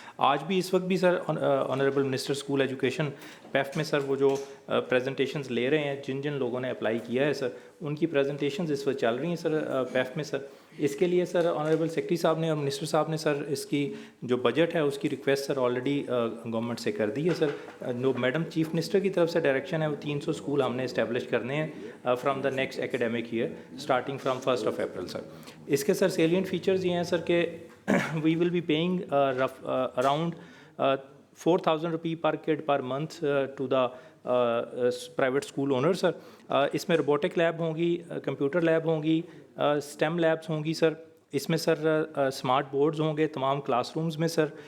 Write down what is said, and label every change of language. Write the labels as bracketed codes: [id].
[ur] آج بھی اس وقت بھی سر آنریبل منسٹر اسکول ایجوکیشن پیف میں سر وہ جو پریزنٹیشنز لے رہے ہیں, جن لوگوں نے اپلائی کیا ہے سر ان کی پریزنٹیشنز اس وقت چل رہی ہیں سر پیف میں سر. اس کے لیے سر آنریبل سیکرٹری صاحب نے اور منسٹر صاحب نے سر اس کی جو بجٹ ہے اس کی ریکویسٹ سر آلریڈی گورنمنٹ سے کر دی ہے سر. جو میڈم چیف منسٹر کی طرف سے ڈائریکشن ہے وہ 300 اسکول ہم نے اسٹیبلش کرنے ہیں from the next academic year starting from 1 April سر. اس کے سر سیلینٹ فیچرز یہ ہیں سر کہ [en] we will be paying around 4,000 rupee per kid per month to the private school owners sir. [ur] اس میں روبوٹک لیب ہوں گی, کمپیوٹر لیب ہوں گی, اسٹیم لیبس ہوں گی سر. اس میں سر اسمارٹ بورڈز ہوں گے تمام کلاس رومز میں سر.